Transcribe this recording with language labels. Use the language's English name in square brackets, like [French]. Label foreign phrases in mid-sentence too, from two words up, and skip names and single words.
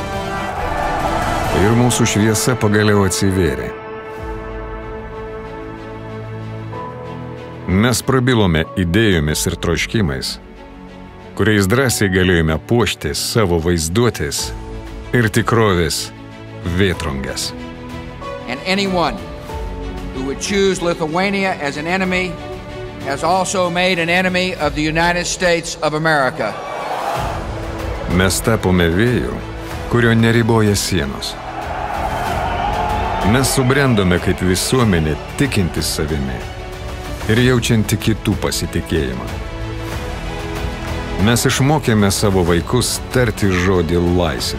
[Lithuanian] Ir mūsų šviesa pagaliau atsivėrė. Mes prabilome idėjomis ir troškimais, kuriais drąsiai galėjome puošti savo vaizduotės ir tikrovės vėtrunges. [English] And anyone who would choose Lithuania as an enemy has also made an enemy of the United States of America. [Lithuanian] Mes tapome vėju, kurio neriboja sienos. Mes subrendome kaip visuomenė tikintis savimi ir jaučianti kitų pasitikėjimą. Mes išmokėme savo vaikus tarti žodį laisvė.